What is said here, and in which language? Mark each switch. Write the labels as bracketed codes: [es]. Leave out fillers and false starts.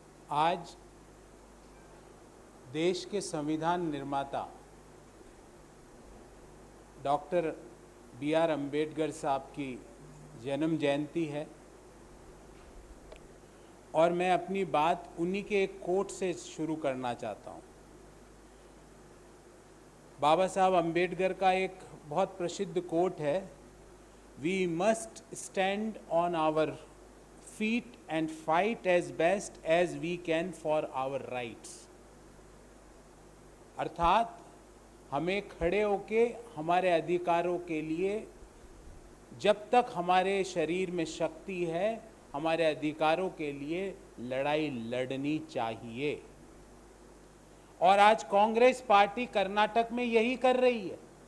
[hi] आज देश के संविधान निर्माता डॉक्टर B.R. अम्बेडकर साहब की जन्म जयंती है और मैं अपनी बात उन्हीं के एक कोट से शुरू करना चाहता हूँ। बाबा साहब अम्बेडकर का एक बहुत प्रसिद्ध कोट है, [en] We must stand on our feet and fight as best as we can for our rights। [hi] अर्थात हमें खड़े होके हमारे अधिकारों के लिए जब तक हमारे शरीर में शक्ति है, हमारे अधिकारों के लिए लड़ाई लड़नी चाहिए। और आज कांग्रेस पार्टी कर्नाटक में यही कर रही है।